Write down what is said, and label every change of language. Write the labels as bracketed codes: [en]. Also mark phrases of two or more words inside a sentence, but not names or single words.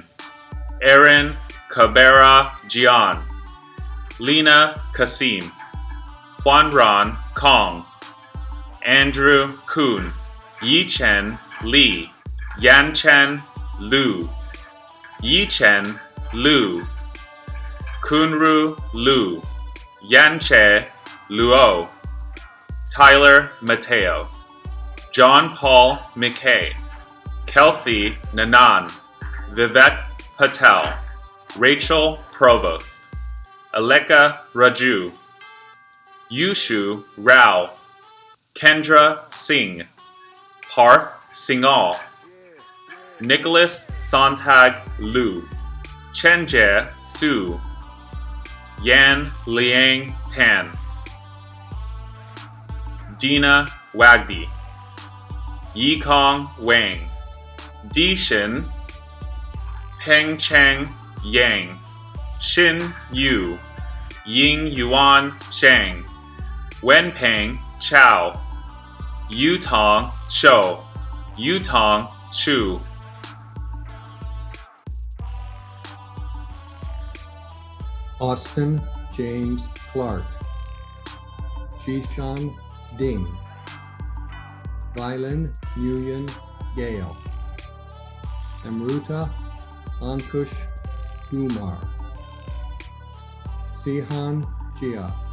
[en] Aaron Cabrera Jian, Lena Kasim, Huanran Kong, Andrew Kuhn, Yichen Li, Yanchen Lu, Yichen Lu, Kunru Lu, Yanche Luo, Tyler Mateo, John Paul McKay, Kelsey Nanan, Vivek Patel, Rachel Provost, Aleka Raju, Yushu Rao, Kendra Singh, Parth Singhal, Nicholas Sontag Lu, Chenjie Su, Yan Liang Tan, Dina Wagdi, Yikong Wang, Dishin, Peng Cheng Yang, Xin Yu, Ying Yuan Shang, Wenpeng Chao, Yutong Shou, Yutong Chu, Austin James Clark, Jishan Ding, Violin Nguyen Gale, Amruta Ankush Kumar, Sihan Jia,